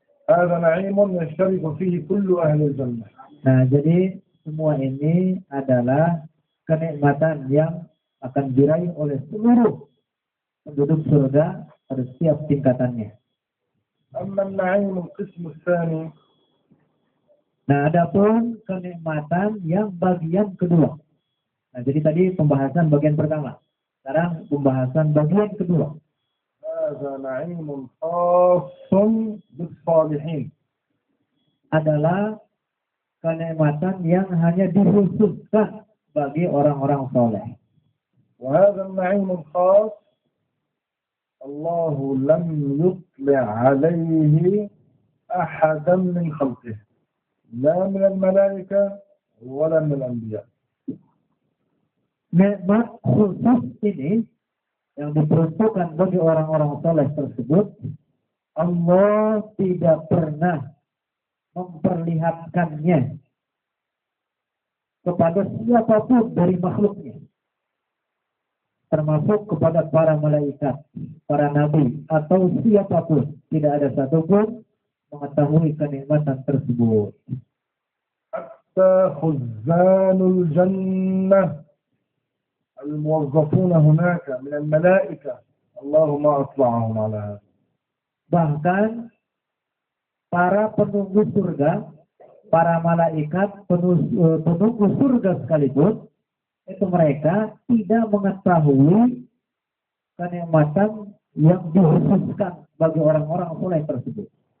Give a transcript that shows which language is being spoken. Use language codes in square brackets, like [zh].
[ar] هذا نعيم يشترك فيه كل أهل الجنة. [id] Nah, jadi semua ini adalah kenikmatan yang akan diraih oleh seluruh penduduk surga pada setiap tingkatannya. [ar] أما النعيم القسم الثاني. [id] Nah, adapun kenikmatan yang bagian kedua. Nah, jadi tadi pembahasan bagian pertama. Sekarang pembahasan bagian kedua. [ar] هذا نعيم خاص بالصالحين. [id] Adalah kenikmatan yang hanya dikhususkan bagi orang-orang soleh. [ar] وهذا النعيم الخاص الله لم يطلع عليه أحدا من خلقه لا من الملائكة ولا من الأنبياء. [id] Nikmat khusus ini yang diperuntukkan bagi orang-orang soleh tersebut, Allah tidak pernah memperlihatkannya kepada siapapun dari makhluknya. termasuk kepada para malaikat, para nabi, atau siapapun. Tidak ada satupun mengetahui kenikmatan tersebut. [ar] حتى خزان الجنة الموظفون هناك من الملائكة اللهم أطلعهم على هذا. [id] Bahkan para penunggu surga, para malaikat penunggu surga sekalipun, itu mereka tidak mengetahui kenikmatan yang dikhususkan bagi orang-orang soleh tersebut.